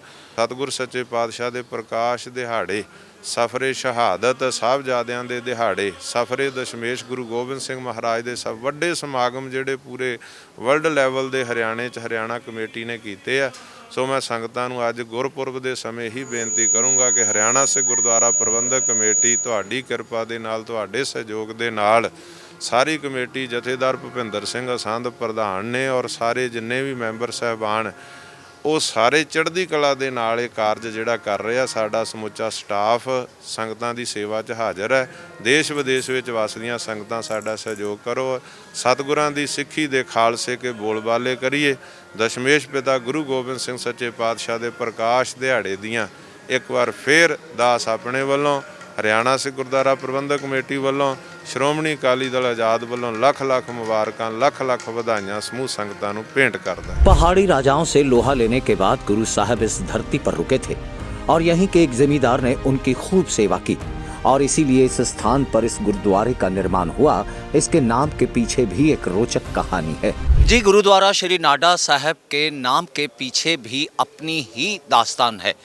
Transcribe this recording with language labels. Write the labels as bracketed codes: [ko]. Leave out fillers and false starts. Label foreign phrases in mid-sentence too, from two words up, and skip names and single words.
[pa] ਸਤਿਗੁਰ ਸੱਚੇ ਪਾਤਸ਼ਾਹ ਕੇ ਪ੍ਰਕਾਸ਼ ਦਿਹਾੜੇ, ਸਫ਼ਰੇ ਸ਼ਹਾਦਤ ਸਾਹਿਬਜ਼ਾਦਿਆਂ ਦੇ ਦਿਹਾੜੇ, ਸਫ਼ਰੇ ਦਸ਼ਮੇਸ਼ ਗੁਰੂ ਗੋਬਿੰਦ ਸਿੰਘ ਮਹਾਰਾਜ ਕੇ ਸਭ ਵੱਡੇ ਸਮਾਗਮ ਜਿਹੜੇ ਪੂਰੇ [en] world level [pa] ਕੇ ਹਰਿਆਣੇ 'ਚ ਹਰਿਆਣਾ ਕਮੇਟੀ ਨੇ ਕੀਤੇ ਆ। ਸੋ ਮੈਂ ਸੰਗਤਾਂ ਨੂੰ ਅੱਜ ਗੁਰਪੁਰਬ ਕੇ ਸਮੇਂ ਹੀ ਬੇਨਤੀ ਕਰੂੰਗਾ ਕਿ ਹਰਿਆਣਾ ਸਿੱਖ ਗੁਰਦੁਆਰਾ ਪ੍ਰਬੰਧਕ ਕਮੇਟੀ ਤੁਹਾਡੀ ਕਿਰਪਾ ਦੇ ਨਾਲ, ਤੁਹਾਡੇ ਸਹਿਯੋਗ ਦੇ ਨਾਲ ਸਾਰੀ ਕਮੇਟੀ ਜਥੇਦਾਰ ਭੁਪਿੰਦਰ ਸਿੰਘ ਅਸੰਧ ਪ੍ਰਧਾਨ ਨੇ ਔਰ ਸਾਰੇ ਜਿੰਨੇ ਭੀ ਮੈਂਬਰ ਸਾਹਿਬਾਨ ਉਹ ਸਾਰੇ ਚੜ੍ਹਦੀ ਕਲਾ ਦੇ ਨਾਲ ਇਹ ਕਾਰਜ ਜਿਹੜਾ ਕਰ ਰਿਹਾ। ਸਾਡਾ ਸਮੁੱਚਾ ਸਟਾਫ ਸੰਗਤਾਂ ਦੀ ਸੇਵਾ 'ਚ ਹਾਜ਼ਰ ਹੈ। ਦੇਸ਼ ਵਿਦੇਸ਼ ਵਿੱਚ ਵਸਦੀਆਂ ਸੰਗਤਾਂ ਸਾਡਾ ਸਹਿਯੋਗ ਕਰੋ। ਸਤਿਗੁਰਾਂ ਦੀ ਸਿੱਖੀ ਦੇ ਖਾਲਸੇ ਕੇ ਬੋਲਬਾਲੇ ਕਰੀਏ। ਦਸ਼ਮੇਸ਼ ਪਿਤਾ ਗੁਰੂ ਗੋਬਿੰਦ ਸਿੰਘ ਸੱਚੇ ਪਾਤਸ਼ਾਹ ਦੇ ਪ੍ਰਕਾਸ਼ ਦਿਹਾੜੇ ਦੀਆਂ ਇੱਕ ਵਾਰ ਫੇਰ ਦਾਸ ਆਪਣੇ ਵੱਲੋਂ, ਹਰਿਆਣਾ ਸਿੱਖ ਗੁਰਦੁਆਰਾ ਪ੍ਰਬੰਧਕ ਕਮੇਟੀ ਵਾਲੋਂ, ਸ਼੍ਰੋਮਣੀ ਅਕਾਲੀ ਦਲ ਆਜ਼ਾਦ ਵਾਲੋਂ ਲੱਖ ਲੱਖ ਮੁਬਾਰਕਾਂ, ਲੱਖ ਲੱਖ ਵਧਾਈਆਂ ਸਮੂਹ ਸੰਗਤਾਂ ਨੂੰ ਭੇਂਟ ਕਰਦਾ। [hi] पहाड़ी राजाओं से लोहा लेने के बाद गुरु साहब इस धरती पर रुके थे और यहीं के एक जमींदार ने उनकी खूब सेवा की और इसीलिए इस स्थान पर इस गुरुद्वारे का निर्माण हुआ। इसके नाम के पीछे भी एक रोचक कहानी है। जी, गुरुद्वारा श्री नाडा साहब के नाम के पीछे भी अपनी ही दास्तान है।